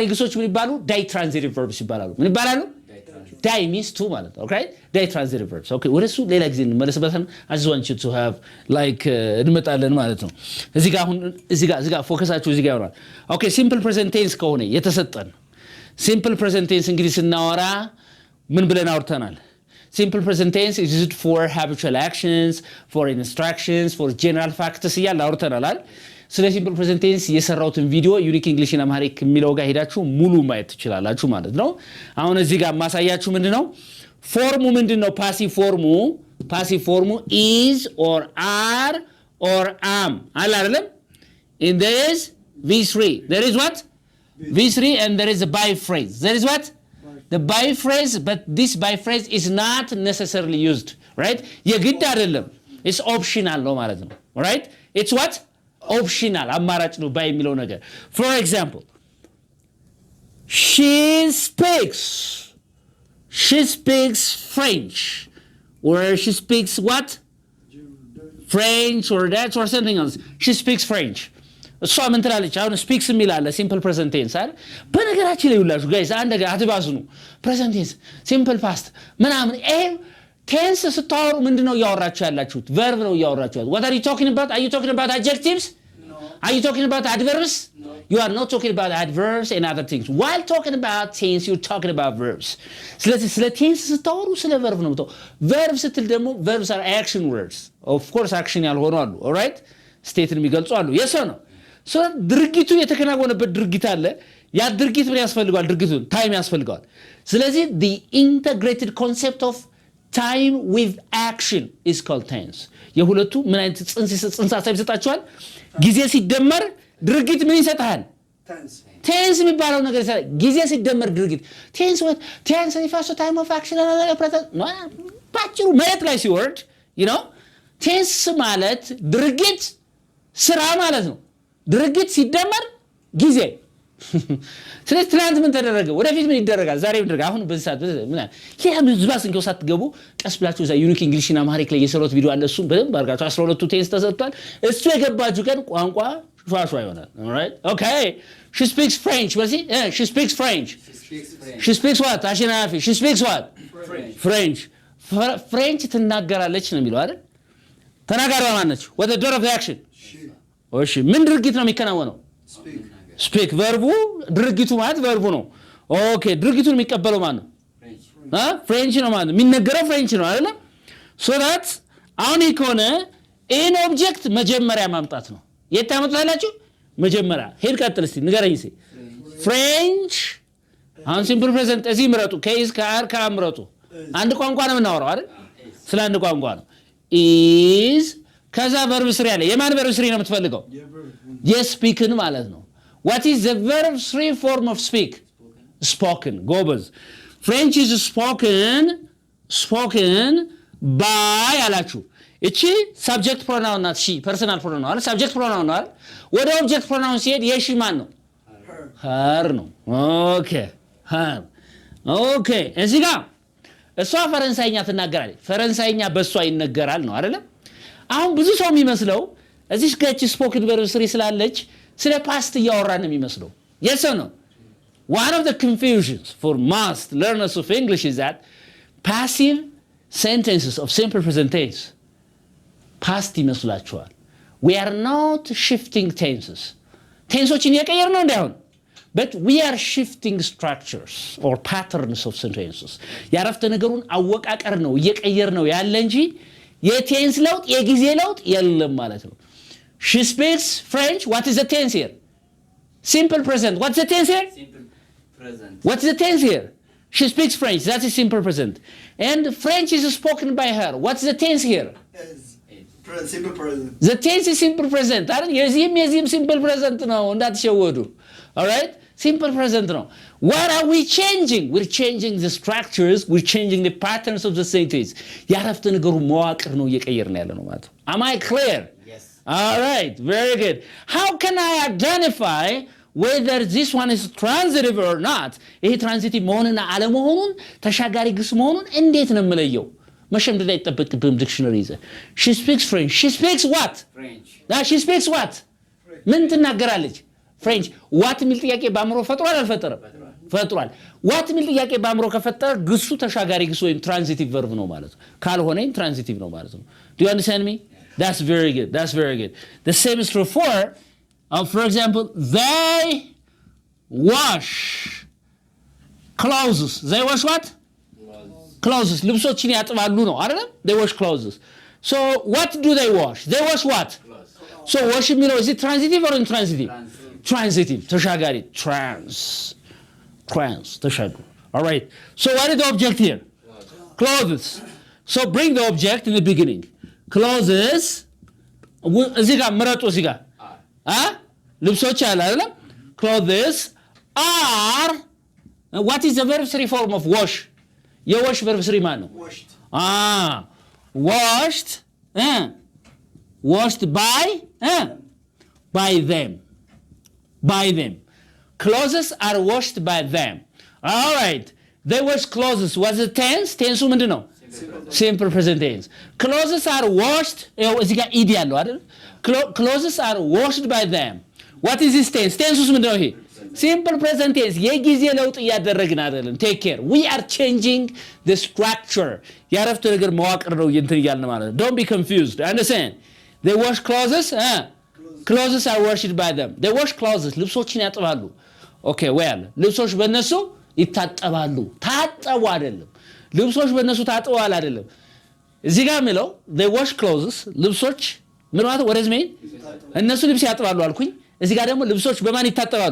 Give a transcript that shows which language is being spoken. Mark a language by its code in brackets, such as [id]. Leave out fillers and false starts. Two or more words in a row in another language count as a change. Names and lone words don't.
[am] ግሶች ምን ይባሉ [en] ditransitive verbs [am] ይባላሉ ምን ይባላሉ [en] die means two [am] ማለት ኦኬ [en] ditransitive verbs [am] ኦኬ ወደሱ ሌላ ጊዜ እንመለስበታለን [en] I just want you to have like [am] እንመጣለን ማለት ነው እዚህ ጋር አሁን እዚህ ጋር ፎከሳችሁ እዚህ ጋር ይሆናል ኦኬ [en] simple present tense [am] ከሆነ የተሰጠን [en] simple present tense [am] እንግዲህ ስናወራ ምን ብለን አውርተናል [en] simple present tense is used for habitual actions for instructions for general facts [am] ይያል አውርተናል አይደል ስለ [en] simple present tense [am] የሰራውትን ቪዲዮ ዩኒክ እንግሊሽ እና አማሪክ የሚለው ጋር ሄዳችሁ ሙሉ ማየት ትችላላችሁ ማለት ነው አሁን እዚህ ጋር ማሳያችሁ ምንድነው ፎርሙ ምንድነው [en] passive form is or are or am [am] አለ አይደለም [en] in there is v3 there is what v3 and there is a by phrase there is what the by phrase, but this by phrase is not necessarily used, right? [am] የግድ አይደለም. [en] It's optional [am] ነው ማለት ነው. [en] Right? It's what? Optional. [am] አማራጭ ነው by የሚለው ነገር. [en] For example, she speaks French, or she speaks what? French or that or something else. She speaks French. [am] እሷ ምን ትላለች? አሁን speaks የሚል አለ [en] simple present tense [am] አይደል? በነገራችን ላይ ሁላችሁ guys አንድ ነገር አትባስኑ። [en] present tense, simple past [am] ምናምን tense ስታወሩ ምንድነው እያወራችሁ ያላችሁት? verb ነው እያወራችሁ ያላችሁት. [en] What are you talking about? Are you talking about adjectives? No. Are you talking about adverbs? No. You are not talking about adverbs and other things. While talking about tense, you're talking about verbs. [am] ስለዚህ ስለ tense ስታወሩ ስለ verb ነው የምታወሩ. verb ስትል ደግሞ [en] verbs are action words. [am] Of course action ያልሆኑ አሉ. [en] All right? [am] ስቴትን የሚገልጹ አሉ. [en] yes or no? [am] so ድርጊቱ የተከናወነበት ድርጊት አለ። ያ ድርጊት ምን ያስፈልጋል? ድርጊቱን ታይም ያስፈልጋል። ስለዚህ [en] the integrated concept of time with action is called tense. [am] የሁለቱ ምን አይነት ጽንሰ ሐሳብ ይሰጣቸዋል? ጊዜ ሲደመር ድርጊት ምን ይሰጣል? tense የሚባለው ነገር ይሰጣል። ጊዜ ሲደመር ድርጊት [en] tense refers to time of action and present [am] ባጭሩ መሬት ላይ ሲወርድ [en] you know tense [am] ማለት ድርጊት ስራ ማለት ነው። ድርጊት ሲደመር ጊዜ ስለዚህ ትናንት ምን ተደረገ? ወደፊት ምን ይደረጋል? ዛሬ ምን ይደረጋል? አሁን በዚህ ሰዓት ምን ለምን ዝባስ እንከው ሳትገቡ ቀስ ብላችሁ እዛ ዩኒክ እንግሊሽና አማሪክ ላይ የሰሩት ቪዲዮ አለ። እሱን በደንብ አድርጋችሁ 12ቱ ቴንስ ተሰጥቷል። እሱ የገባችሁ ቀን ቋንቋ ፋፋ ይሆናል። [en] all right okay she speaks French [am] በዚህ [en] she speaks French she speaks what? [am] አሽናፊ [en] she speaks what? [am] French ትናገራለች ነው የሚለው አይደል? ተናጋሪዋ ማን ነች? [en] what the door of the action [am] እሺ ምን ድርጊት ነው የሚከናወነው? speak verb ድርጊቱ ማለት verb ነው። ኦኬ ድርጊቱን የሚቀበለው ማን ነው? ፍሬንች ነው ማለት የሚነገረው ፍሬንች ነው አይደል? [en] so that [am] አሁን ይኮነ [en] in object [am] መጀመሪያ ማምጣት ነው። የት ታመጣላችሁ? መጀመሪያ ሄድ ቀጥል እስቲ ንገረኝ እስቲ ፍሬንች አሁን [en] simple present [am] እዚህ ምረጡ ከኢዝ ከአር ካምረጡ አንድ ቋንቋ ነው የምናወራው አይደል? ስለ አንድ ቋንቋ ነው is ከዛ [en] verb 3 [am] አለ። የማን [en] verb 3 [am] ነው የምትፈልገው? የስፒክን ማለት ነው። [en] what is the verb 3 form of speak? spoken. ጎበዝ French is spoken by [am] አላችሁ። እቺ [en] subject pronoun ናት። she personal pronoun [am] ነው አይደል? [en] subject pronoun [am] ነው አይደል? ወደ [en] object pronoun [am] ሲሄድ የሺ ማን ነው? her ነው። ኦኬ እዚህ ጋር እሷ ፈረንሳይኛ ትናገራለች። ፈረንሳይኛ በሷ ይነገራል ነው አይደል? አሁን ብዙ ሰው የሚመስለው እዚህ ጋር ስፖክን [en] verb 3 [am] ስላለች ስለ ፓስት እያወራን ነው የሚመስለው። [en] yes or no? one of the confusions for most learners of English is that passive sentences of simple present tense past ይመስላችኋል። we are not shifting tenses. [am] tenseዎችን እየቀየርን ነው እንዳይሆን [en] but we are shifting structures or patterns of sentences. [am] ያረፍተ ነገሩን አወቃቀር ነው እየቀየር ነው ያለ እንጂ የቴንስ ለውጥ የጊዜ ለውጥ የለም ማለት ነው። [en] she speaks French. what is the tense here? simple present. what's the tense here? simple present. what's the tense here? she speaks French. that is simple present. and French is spoken by her. what's the tense here? simple present. the tense is simple present [am] አይደል? የዚህም [en] simple present [am] ነው እንዳትሸወዱ። [en] all right? simple present ነው። what are we changing? we're changing the structures, we're changing the patterns of the sentence. [am] ያረፍተ ነገሩ መዋቅር ነው እየቀየርን ያለ ነው ማለት ነው። [en] am I clear? yes. all right, very good. how can I identify whether this one is transitive or not? [am] ይሄ ትራንዚቲቭ መሆንና አለመሆኑን ተሻጋሪ ግስ መሆኑን እንዴት ነው የምለየው? መሸምደድ አይጠበቅብህም። ዲክሽነሪ ይዘህ [en] she speaks French. she speaks what? French. she speaks what? [am] ምን ትናገራለች? ፍሬንች። what የሚል ጥያቄ በአእምሮ ፈጥሯል አልፈጠረም? ፈጥሯል። what የሚል ጥያቄ በአእምሮ ከፈጠረ ግሱ ተሻጋሪ ግስ ወይም ትራንዚቲቭ verb ነው ማለት ነው። ካልሆነ ትራንዚቲቭ ነው ማለት ነው። [en] do you understand me? that's very good. that's very good. the same is true for example they wash clothes. they wash what? clothes. [am] ልብሶችን ያጥባሉ ነው አይደል? [en] they wash clothes. so what do they wash? they wash what? so wash የሚለው is it transitive or intransitive? transitive. [am] ተሻጋሪ trans ተሻጋሪ. [en] all right, so what is the object here? clothes. so bring the object in the beginning. [am] clothes እዚህ ጋር ምረጡ። እዚህ ጋር ልብሶች አለ አይደል? [en] clothes are What is the verb 3 form of wash? [am] የwash [en] verb 3 [am] ማን ነው? [en] Washed. Washed. Washed by them. By them. Clothes are washed by them. All right. They wash clothes. What's the tense? Tense [am] ምንድን ነው? [en] Simple present tense. Clothes are washed. [am] እዚህ ጋር ed ያለው አይደል? [en] Clothes are washed by them. What is this tense? Tense [am] ምንድን ነው ይሄ? [en] Simple present tense. [am] የጊዜ ለውጥ እያደረግን አይደለም. [en] Take care. We are changing the structure. [am] ያረፍተ ነገር መዋቅር ነው እንትን እያልን ማለት ነው. [en] Don't be confused. Understand? They wash clothes. Clothes are washed by them. They wash clothes. [am] ልብሶችን ያጥባሉ. [en] Okay, well, [am] ልብሶች በእነሱ ይታጠባሉ። ታጠቡ አይደለም። ልብሶች በእነሱ ታጥበዋል አይደለም። እዚህ ጋር የሚለው [en] they wash clothes [am] ልብሶች ምን ማለት [en] what does it mean? [am] እነሱ ልብስ ያጥባሉ አልኩኝ። እዚህ ጋር ደግሞ ልብሶች በማን ይታጠባሉ?